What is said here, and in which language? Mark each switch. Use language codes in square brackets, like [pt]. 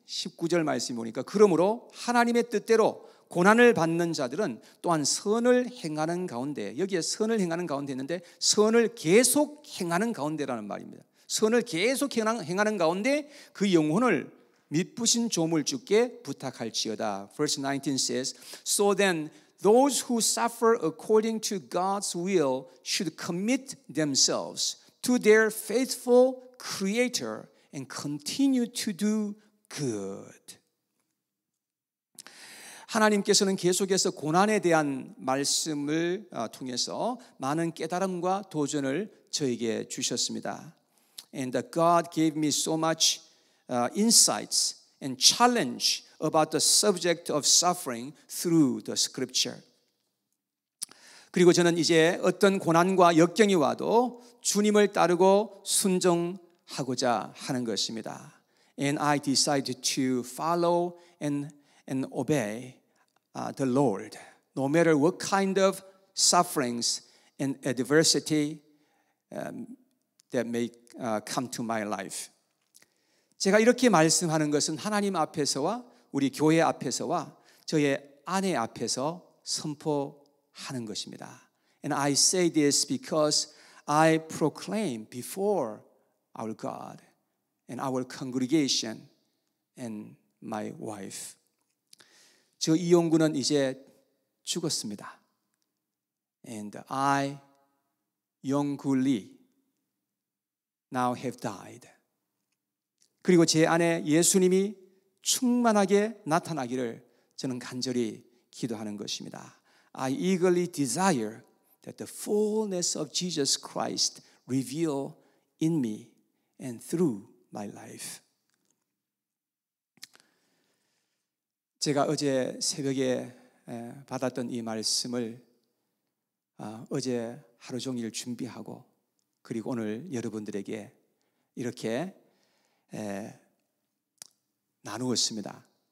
[ko] 19절 말씀이 보니까 그러므로 하나님의 뜻대로 고난을 받는 자들은 또한 선을 행하는 가운데, 여기에 선을 행하는 가운데 있는데 선을 계속 행하는 가운데라는 말입니다. 선을 계속 행하는 가운데 그 영혼을 미쁘신 조물주께 부탁할지어다. [en] Verse 19 says, So then those who suffer according to God's will should commit themselves to their faithful Creator and continue to do good. [ko] 하나님께서는 계속해서 고난에 대한 말씀을 통해서 많은 깨달음과 도전을 저에게 주셨습니다. [en] And God gave me so much insights and challenge about the subject of suffering through the scripture. [ko] 그리고 저는 이제 어떤 고난과 역경이 와도 주님을 따르고 순종하고자 하는 것입니다. [en] And I decided to follow and obey the Lord, no matter what kind of sufferings and adversity that may come to my life. [ko] 제가 이렇게 말씀하는 것은 하나님 앞에서와 우리 교회 앞에서와 저의 아내 앞에서 선포하는 것입니다. [en] And I say this because I proclaim before our God and our congregation and my wife. [ko] 저 이용구는 이제 죽었습니다. [en] And I, Yong-gu Lee, now have died. [ko] 그리고 제 안에 예수님이 충만하게 나타나기를 저는 간절히 기도하는 것입니다. [en] I eagerly desire that the fullness of Jesus Christ reveal in me and through my life. [ko] 제가 어제 새벽에 받았던 이 말씀을 어제 하루 종일 준비하고 그리고 오늘 여러분들에게 이렇게 나누었습니다.